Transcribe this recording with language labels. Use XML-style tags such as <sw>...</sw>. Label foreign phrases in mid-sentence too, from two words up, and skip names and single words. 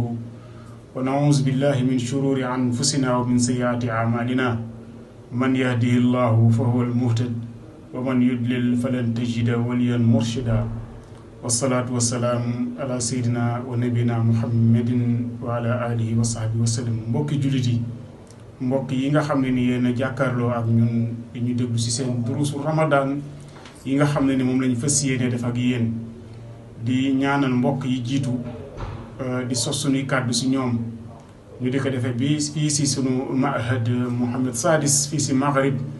<ar>ونعوذ بالله من شرور أنفسنا ومن سيئات أعمالنا من يهده الله فهو المهتد ومن يضلل فلن تجد وليا مرشدا والصلاة والسلام على سيدنا ونبينا محمد وعلى آله وصحبه وسلم</ar> <wo>mbokki jullit yi mbokk yi nga xam ne ni yéen a jàkkaarloo ak ñun di ñu déglu ci seen durusu Ramadan yi nga xam ne ni moom lañu fas yéene def ak yéen di ñaanal mbokk yi jiitu di sos suñuy kàddu ci ñoom ñu di ko defee bi fii ci sunu mahad Mohamed Sadis fii ci Maghrib</wo>